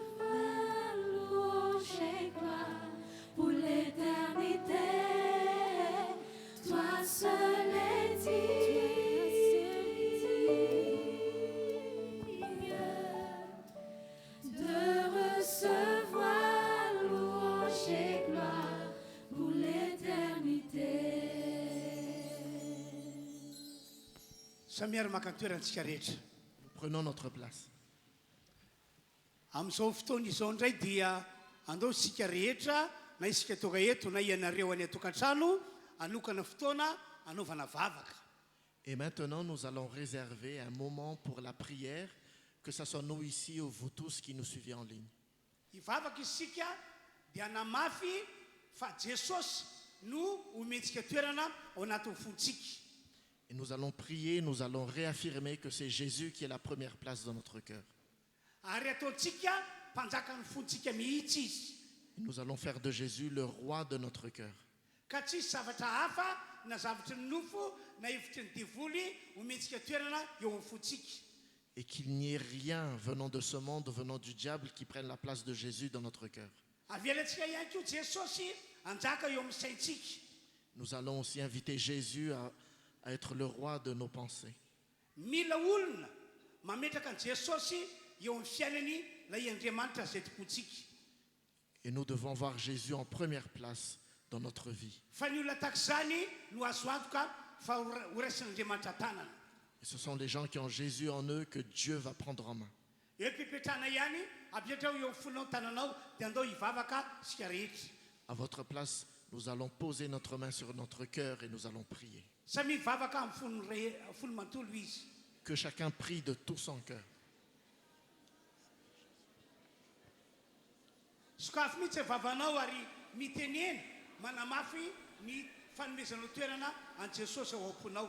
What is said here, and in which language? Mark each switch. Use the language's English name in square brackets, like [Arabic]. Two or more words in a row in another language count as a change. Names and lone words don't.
[French] Louange et gloire pour l'éternité, toi seul est digne de recevoir louange et gloire pour l'éternité. [Malagasy] Samiary maka toerantsika rehetra. [French] Prenons notre place. [Malagasy] Amin'izao fotoana izao indray dia andao sika rehetra na isika tonga eto na ianareo any atokantrano anokana fotoana anaovana vavaka. [French] Et maintenant, nous allons réserver un moment pour la prière, que ce soit nous ici ou vous tous qui nous suivez en ligne. [Malagasy] Ivavaka isika dia namafy fa Jesosy no ometsika toerana ao anatin'ny fontsika. [French] Et nous allons prier, nous allons réaffirmer que c'est Jésus qui est la première place dans notre cœur. [Malagasy] Ary ataontsika mpanjakan'ny fontsika mihitsy izy. [French] Et nous allons faire de Jésus le roi de notre cœur. [Malagasy] Ka tsisy zavatra hafa na zavatra ny nofo na hevitry ny devoly ometsika toerana eo amin'ny fontsika. [French] Et qu'il n'y ait rien venant de ce monde, venant du diable, qui prenne la place de Jésus dans notre cœur. [Malagasy] Avelantsika ihany koa Jesosy anjaka eo amin'ny saintsika. [French] Nous allons aussi inviter Jésus à être le roi de nos pensées. [Malagasy] Mila olona mametraka an Jesosy eo amin'ny fiainany ilay Andriamanitra izay tokontsika. [French] Et nous devons voir Jésus en première place dans notre vie. [Malagasy] Fa ny olona tahak'izany no azo antoka fa ho raisin'Andriamanitra tanana. [French] Et ce sont les gens qui ont Jésus en eux que Dieu va prendre en main. [Malagasy] Eo mpipetrana ihany apetrao eo amin'ny fonao tananao dia andao hivavaka sika rehetra. [French] À votre place, nous allons poser notre main sur notre cœur et nous allons prier. [Malagasy] Samy mivavaka amin'ny fony mantolo izy. [French] Que chacun prie de tout son cœur. [Malagasy] Sokafy mihitsy vavanao ary mitenena manamafy ny fanomezanao toerana an Jesosy ao am-ponao.